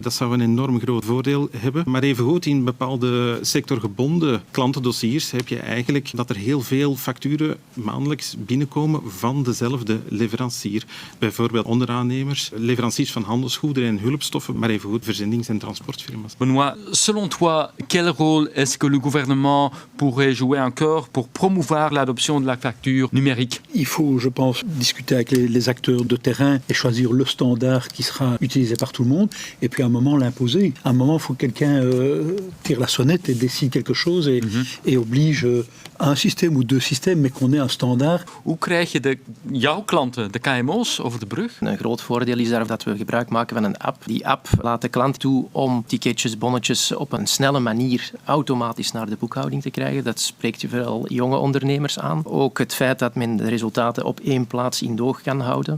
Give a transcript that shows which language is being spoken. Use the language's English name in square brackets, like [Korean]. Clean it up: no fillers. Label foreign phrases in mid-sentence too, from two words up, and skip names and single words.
[Dutch] Dat zou een enorm groot voordeel hebben. Maar evengoed in bepaalde sectorgebonden klantendossiers heb je eigenlijk dat er heel veel facturen maandelijks binnenkomen van dezelfde leverancier. Bijvoorbeeld onderaannemers, leveranciers van handelsgoederen en hulpstoffen, maar evengoed verzendings- en transportdiensten. transportfirma's. [French] Benoît, selon toi, quel rôle est-ce que le gouvernement pourrait jouer encore pour promouvoir l'adoption de la facture numérique? Il faut, je pense, discuter avec les acteurs de terrain et choisir le standard qui sera utilisé par tout le monde et puis à un moment l'imposer. À un moment, il faut que quelqu'un tire la sonnette et décide quelque chose et oblige un système ou deux systèmes, mais qu'on ait un standaard. [Dutch] Hoe krijg je jouw klanten, de KMO's, over de brug? Een groot voordeel is daar dat we gebruik maken van een app. Die app laat de klant toe om ticketjes, bonnetjes op een snelle manier automatisch naar de boekhouding te krijgen. Dat spreekt vooral jonge ondernemers aan. Ook het feit dat men de resultaten op één plaats in doog kan houden.